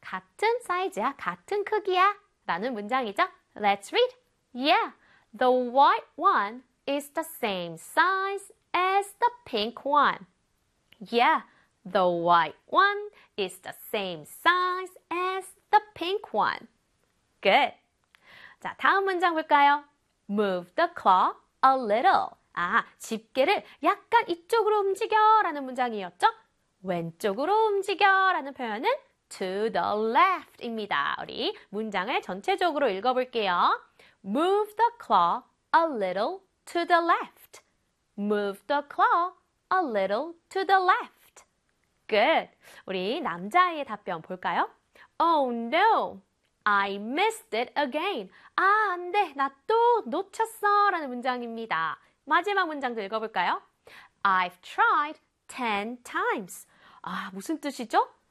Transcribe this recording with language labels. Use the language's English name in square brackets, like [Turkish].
[Korean] 같은 사이즈야, 같은 크기야? 라는 문장이죠. [English] Let's read. Yeah, the white one is the same size as the pink one. Yeah, the white one is the same size as the pink one. Good. [Korean] 자, 다음 문장 볼까요? [English] Move the clock a little. [Korean] 아, 집게를 약간 이쪽으로 움직여라는 문장이었죠? 왼쪽으로 움직여라는 표현은 [English] to the left [Korean] 입니다. 우리 문장을 전체적으로 읽어볼게요. [English] Move the clock a little to the left. Move the clock a little to the left. Good. [Korean] 우리 남자아이의 답변 볼까요? [English] Oh no, I missed it again. [Korean] 아, 안 돼. 나 또 놓쳤어. 라는 문장입니다. 마지막 문장도 읽어볼까요? [English] I've tried 10 times. [Korean] 아, 무슨 뜻이죠?